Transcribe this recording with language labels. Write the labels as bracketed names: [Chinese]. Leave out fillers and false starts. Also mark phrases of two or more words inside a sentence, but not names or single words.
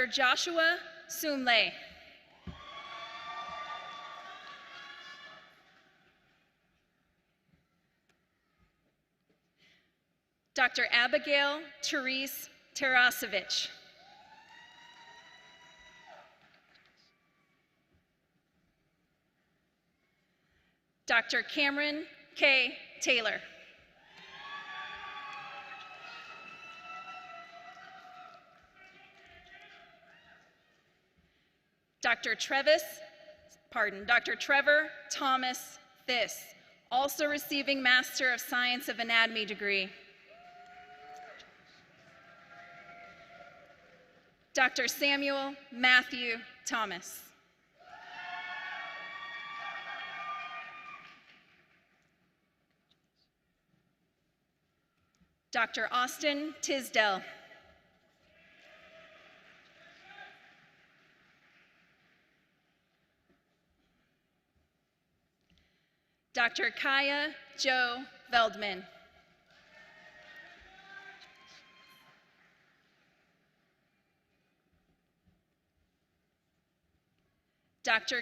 [English] Joshua Sumle. Dr. Abigail Therese Tarasevich. Dr. Cameron K. Taylor. Dr. Trevor Thomas Thiss, also receiving Master of Science of Anatomy degree. Dr. Samuel Matthew Thomas. Dr. Austin Tisdell. Dr. Kaya Jo Veldman. Dr.